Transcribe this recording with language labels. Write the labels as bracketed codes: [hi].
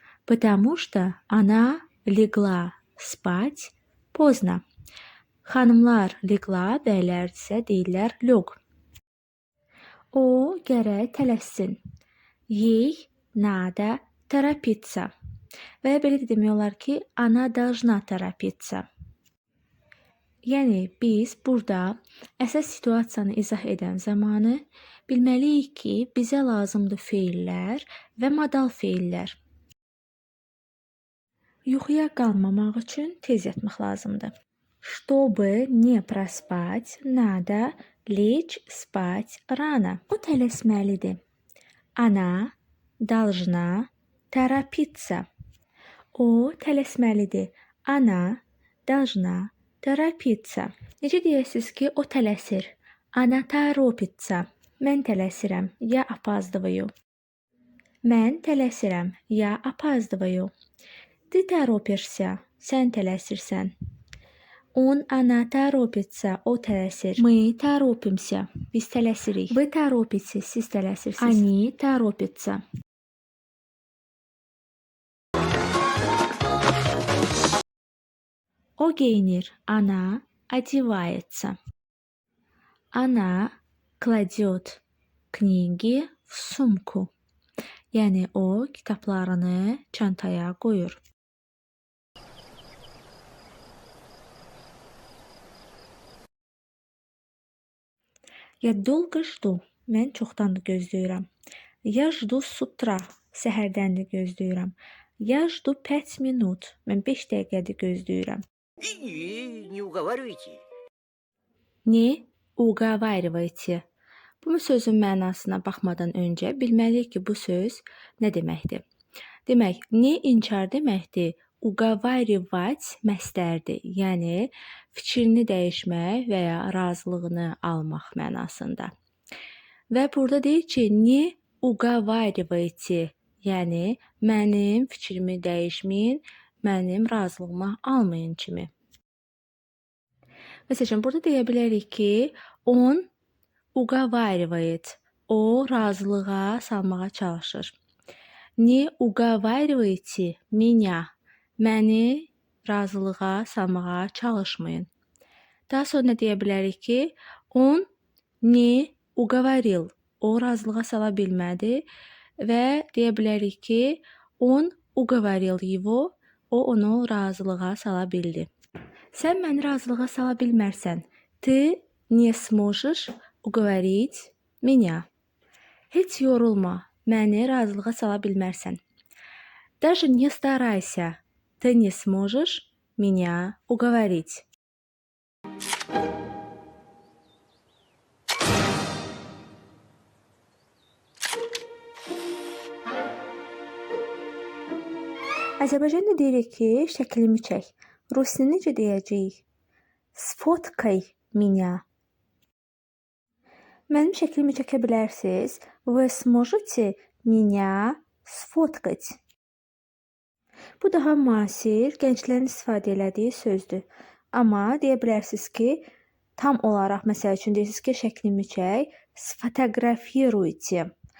[ru] Потому что она lегла спать поздно. [az] Xanımlar lегла, bəylər isə deyirlər lёг. O gərək tələssin. [ru] Ей надо торопиться. [az] Və belə də demək olar ki, [ru] она должна торопиться. [az] Yəni biz burada əsas situasiyanı izah edən zamanı bilməliyik ki, bizə lazımdır feillər və modal feillər. Yuxuya qalmamaq üçün tez yatmaq lazımdır. [ru] Чтобы не проспать, надо лечь спать рано. [az] O tələsməlidir. [ru] Она должна торопиться. [az] O tələsməlidir. [ru] Она должна торопиться. [az] Necə deyəsiniz ki, o tələsir? [ru] Она торопится. [az] Mən tələsirəm. [ru] Я опаздываю. [az] Mən tələsirəm. [ru] Я опаздываю. Ты торопишься. [az] Sən tələsirsən. [ru] Она торопится. [az] O tələsir. [ru] Мы торопимся. [az] Biz tələsirik. [ru] Вы торопитесь. [az] Siz tələsirsiniz. [ru] Они торопятся. [az] O giyinir. [ru] Она одевается. Она кладет книги в сумку. [az] Yəni o kitablarını çantaya qoyur. [ru] Я долго жду. [az] Mən çoxdandır gözləyirəm. [ru] Я жду с утра. [az] Səhərdəndir gözləyirəm. [ru] Я жду 5 минут. [az] Mən 5 dəqiqədir gözləyirəm. [ru] Не уговаривайте. Ne uговаривайте. [az] Bu sözün mənasına baxmadan öncə bilməliyik ki, bu söz nə deməkdir? Demək, ne inkar deməkdir? Uговаривать məstərdir. Yəni fikrini dəyişmək və ya razılığını almaq mənasında. Və burada deyir ki, ne уговаривайте. Yəni mənim fikrimi dəyişməyin, mənim razılığımı almayın kimi. Məsələn, burada deyə bilərik ki, [ru] on уговаривает. [az] O razılığa salmağa çalışır. [ru] Не уговаривайте меня. [az] Məni razılığa salmağa çalışmayın. Daha sonra deyə bilərik ki, [ru] он не уговорил. [az] O razılığa sala bilmədi və deyə bilərik ki, [ru] он уговорил его. [az] O onu razılığa sala bildi. Sən məni razılığa sala bilmərsən. [ru] Ты не сможешь уговорить меня. [az] Heç yorulma. Məni razılığa sala bilmərsən. [ru] Даже не старайся. Ты не сможешь меня уговорить. [az] Azərbaycanda deyirik ki, şəklimi çək. Rusca necə deyəcəyik? [ru] Sfotkay меня. [az] Mənim şəklimi çəkə bilərsiniz. [ru] Вы сможете меня сфоткать. [az] Bu daha müasir, gənclərin istifadə elədiyi sözdür. Amma deyə bilərsiniz ki, tam olaraq məsəl üçün deyirsiniz ki, şəklimi çək, sfotografiruйте.